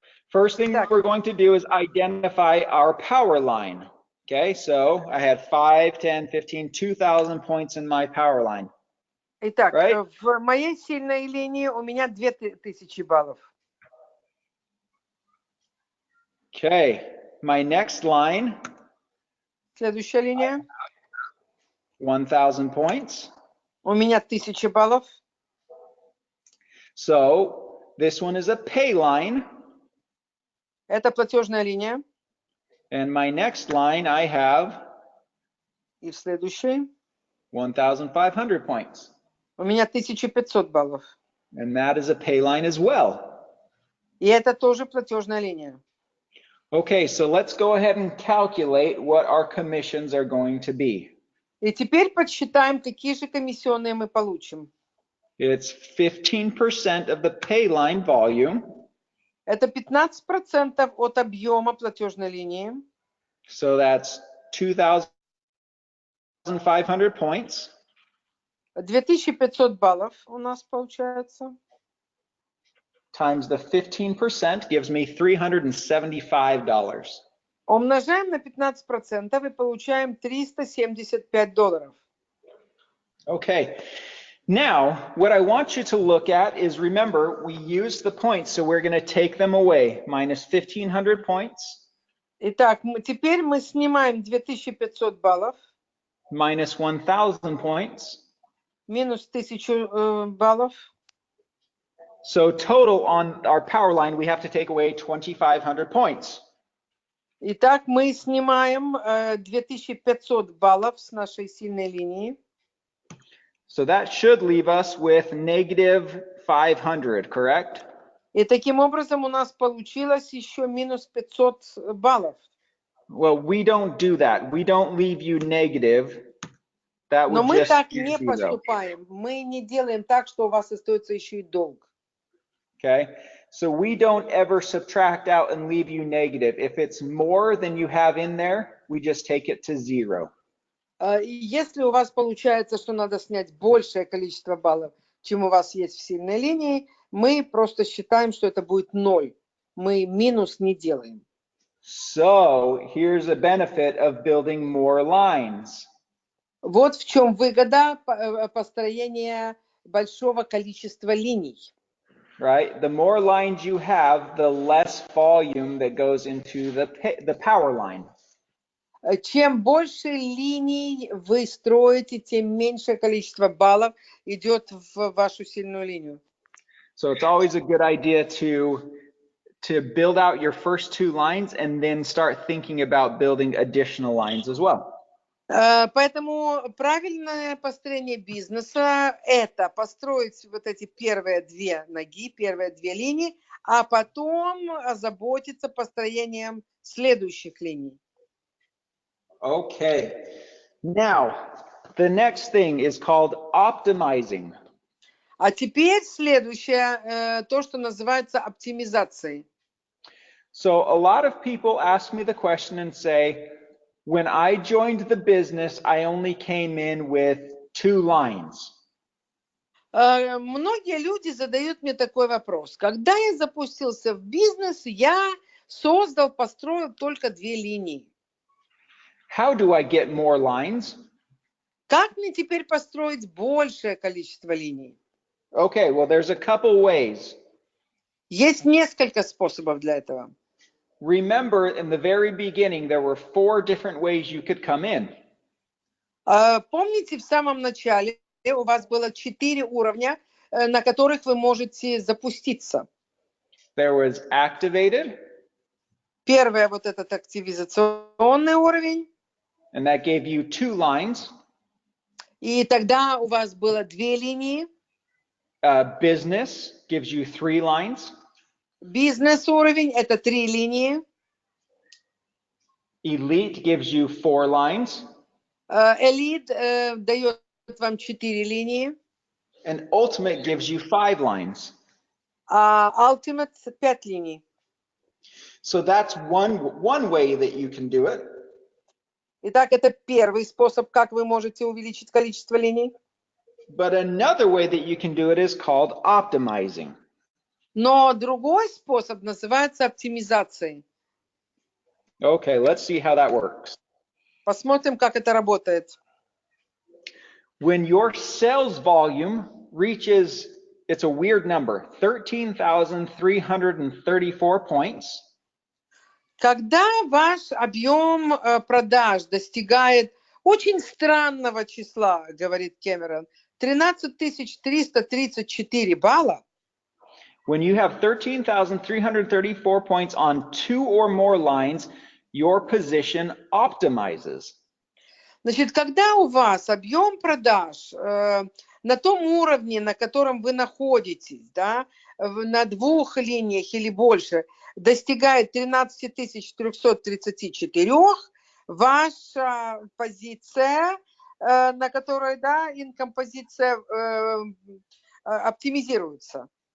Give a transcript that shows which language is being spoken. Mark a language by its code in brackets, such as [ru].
[en] First thing we're going to do is identify our power line. Okay, so I had 5, 10, 15, 2,000 points in my power line. [ru] Итак, [en] Right? [ru] в моей сильной линии у меня 2000 баллов. [en] Okay, my next line, [ru] Следующая линия. [en] 1,000 points. [ru] У меня 1000 баллов. [en] So this one is a pay line. [ru] Это платежная линия. [en] And my next line, I have [ru] И в следующей [en] 1,500 points. [ru] У меня 1500 баллов. [en] And that is a pay line as well. [ru] И это тоже платежная линия. [en] Okay, so let's go ahead and calculate what our commissions are going to be. [ru] И теперь подсчитаем, какие же комиссионные мы получим. [en] It's 15% of the pay line volume. [ru] Это 15% от объема платежной линии. [en] So that's 2,500 points. [ru] 2500 баллов у нас получается. [en] Times the 15% gives me $375. [ru] Умножаем на 15% и получаем $375. [en] Okay. Now, what I want you to look at is, remember, we used the points, so we're going to take them away. Minus 1,500 points. [ru] Итак, теперь мы снимаем 2500 баллов. [en] Minus 1,000 points. [ru] Минус 1000 баллов. [en] So total on our power line, we have to take away 2,500 points. [ru] Итак, мы снимаем 2500 баллов с нашей сильной линии. [en] So that should leave us with negative 500, correct? [ru] И таким образом у нас получилось еще минус 500 баллов. [en] Well, we don't do that. We don't leave you negative. That [ru] Но [en] would [ru] мы [en] just [ru] так [en] be [ru] не [en] zero. [ru] поступаем. Мы не делаем так, что у вас остается еще и долг. [en] Okay, so we don't ever subtract out and leave you negative. If it's more than you have in there, we just take it to zero. [ru] Если у вас получается, что надо снять большее количество баллов, чем у вас есть в сильной линии, мы просто считаем, что это будет 0. Мы минус не делаем. [en] So here's a benefit of building more lines. [ru] Вот в чем выгода построения большого количества линий. [en] Right? The more lines you have, the less volume that goes into the power line. [ru] Чем больше линий вы строите, тем меньшее количество баллов идет в вашу сильную линию. [en] So it's always a good idea to build out your first two lines and then start thinking about building additional lines as well. [ru] Поэтому правильное построение бизнеса – это построить вот эти первые две ноги, первые две линии, а потом озаботиться построением следующих линий. [en] Okay. Now, the next thing is called optimizing. [ru] А теперь следующее, то, что называется оптимизацией. [en] So a lot of people ask me the question and say, when I joined the business, I only came in with 2 lines. [ru] Многие люди задают мне такой вопрос. Когда я запустился в бизнес, я построил только 2 линии. [en] How do I get more lines? [ru] Как мне теперь построить большее количество линий? [en] Okay, well, there's a couple ways. [ru] Есть несколько способов для этого. [en] Remember, in the very beginning, there were 4 different ways you could come in. [ru] Помните, в самом начале у вас было 4 уровня, на которых вы можете запуститься. [en] There was activated. [ru] Первое, вот этот активизационный уровень. [en] And that gave you 2 lines. [ru] И тогда у вас было 2 линии. [en] Business gives you 3 lines. [ru] Бизнес-уровень – это 3 линии. [en] Elite gives you 4 lines. [ru] Элит дает вам 4 линии. [en] And Ultimate gives you 5 lines. [ru] Ultimate – 5 линий. [en] So that's one way that you can do it. [ru] Итак, это первый способ, как вы можете увеличить количество линий. [en] But another way that you can do it is called optimizing. [ru] Но другой способ называется оптимизацией. [en] Okay, let's see how that works. [ru] Посмотрим, как это работает. [en] When your sales volume reaches, it's a weird number, 13,334 points. [ru] Когда ваш объем продаж достигает очень странного числа, говорит Кэмерон, 13334 балла. [en] When you have 13,334 points on 2 or more lines, your position optimizes. [ru] Значит, когда у вас объем продаж на том уровне, на котором вы находитесь, да, на 2 линиях или больше, достигает 13 334, ваша позиция, на которой, да, инком-позиция оптимизируется.